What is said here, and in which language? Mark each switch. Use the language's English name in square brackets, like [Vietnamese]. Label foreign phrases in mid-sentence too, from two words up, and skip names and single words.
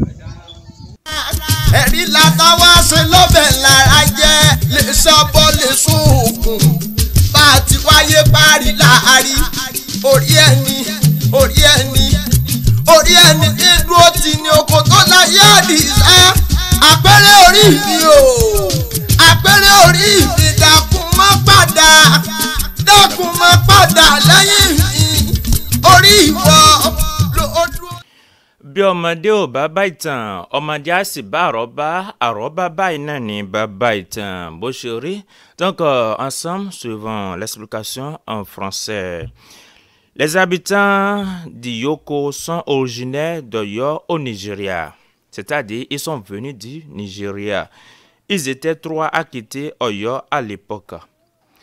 [Yoruba] ẹ̀rí látàwá ṣe lọ́bẹ̀ lára jẹ́ lè sọ́bọ̀ lè sóògùn bá a ti wáyé parí láàárí orí ẹni tí dúró ti ní oko tó láyé àdìsá àpẹẹrẹ orí mi o àpẹẹrẹ orí mi dákun má padà lẹ́yìn mi orí ìwọ ló dúró. bí ọmọdé ò bá bá ìtàn ọmọdé á sì bá àrọ́bá báyìí náà ní bàbá ìtàn bó ṣe rí [French] donc ensemble suivant l'explication en français. Les habitants d'Iyoko sont originaires d'Oyo au Nigeria, c'est-à-dire ils sont venus du Nigeria. Ils étaient 3 à quitter Oyo à l'époque.